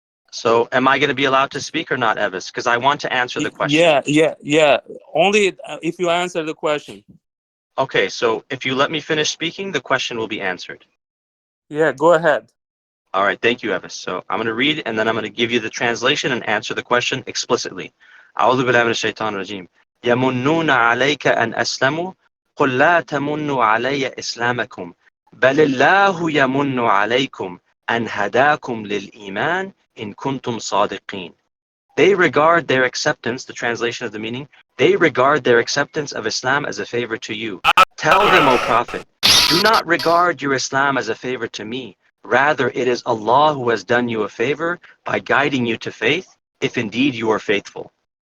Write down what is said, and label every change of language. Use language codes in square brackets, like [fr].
[en] So, am I going to be allowed to speak or not, Evis? Because I want to answer the question. Yeah. Only if you answer the question. Okay, so if you let me finish speaking, the question will be answered. Yeah, go ahead. All right, thank you, Evis. So I'm going to read and then I'm going to give you the translation and answer the question explicitly. [ar] أعوذ بالله من الشيطان الرجيم. يمنون عليك أن أسلموا قل لا تمنوا علي إسلامكم بل الله يمن عليكم أن هداكم للإيمان إن كنتم صادقين. [en] They regard their acceptance, the translation of the meaning, they regard their acceptance of Islam as a favor to you. Tell them, O Prophet, do not regard your Islam as a favor to me. Rather, it is Allah who has done you a favor by guiding you to faith, if indeed you are faithful.